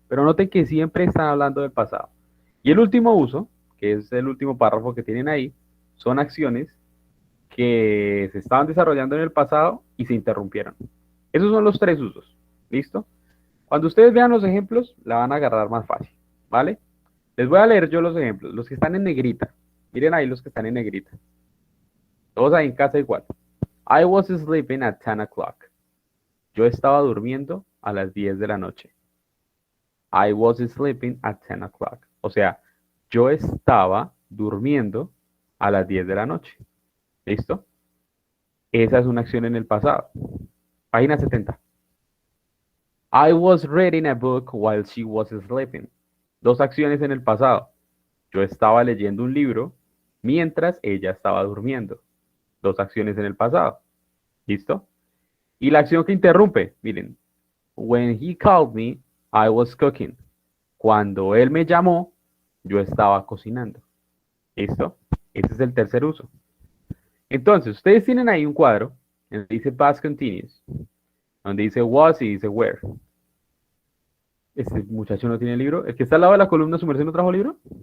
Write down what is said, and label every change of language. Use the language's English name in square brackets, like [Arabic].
[Spanish] Pero noten que siempre están hablando del pasado. Y el último uso, que es el último párrafo que tienen ahí, son acciones que se estaban desarrollando en el pasado y se interrumpieron. Esos son los tres usos. ¿Listo? Cuando ustedes vean los ejemplos, la van a agarrar más fácil. ¿Vale? Les voy a leer yo los ejemplos. Los que están en negrita. Miren ahí los que están en negrita. Todos ahí en casa igual. [English] I was sleeping at 10 o'clock. [Spanish] Yo estaba durmiendo a las 10 de la noche. [English] I was sleeping at 10 o'clock. [Spanish] O sea, yo estaba durmiendo a las 10 de la noche. ¿Listo? Esa es una acción en el pasado. Página 70. [English] I was reading a book while she was sleeping. [Spanish] Dos acciones en el pasado. Yo estaba leyendo un libro mientras ella estaba durmiendo. Dos acciones en el pasado. ¿Listo? Y la acción que interrumpe, miren. [English] When he called me, I was cooking. [Spanish] Cuando él me llamó, yo estaba cocinando. ¿Listo? Ese es el tercer uso. Entonces, ustedes tienen ahí un cuadro donde dice past continuous, donde dice was y dice where. Este muchacho no tiene libro. ¿El que está al lado de la columna, su merced no trajo libro?